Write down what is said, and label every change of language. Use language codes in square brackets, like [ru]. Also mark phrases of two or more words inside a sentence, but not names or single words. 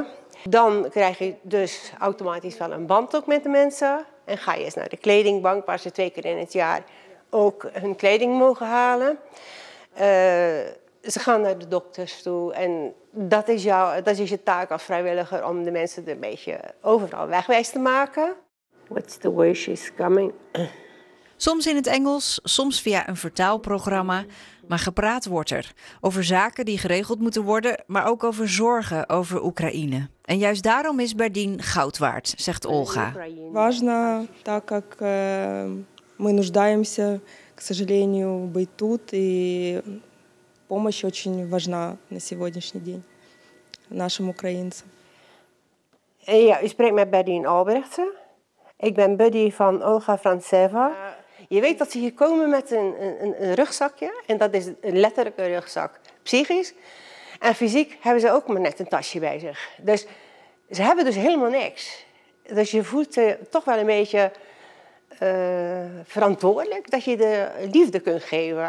[nl] Dan krijg je dus automatisch wel een band ook met de mensen. En ga je eens naar de kledingbank waar ze 2 keer in het jaar ook hun kleding mogen halen. Ze gaan naar de dokters toe en dat is je taak als vrijwilliger om de mensen er een beetje overal wegwijs te maken. [en] What's the way she's coming? [nl] Soms in het Engels, soms via een vertaalprogramma. Maar gepraat wordt er over zaken die geregeld moeten worden, maar ook over zorgen over Oekraïne. En juist daarom is Berdien goud waard, zegt Olga. [ru] Важно, так как мы нуждаемся, к сожалению, быть тут, и помощь очень важна на сегодняшний день нашим украинцам. [nl] Ja, u spreekt met Berdien Albrechtse. Ik ben buddy van Olga Frantseva. Je weet dat ze hier komen met een rugzakje. En dat is een letterlijke rugzak. Psychisch en fysiek hebben ze ook maar net een tasje bij zich. Dus ze hebben dus helemaal niks. Dus je voelt je toch wel een beetje verantwoordelijk dat je de liefde kunt geven.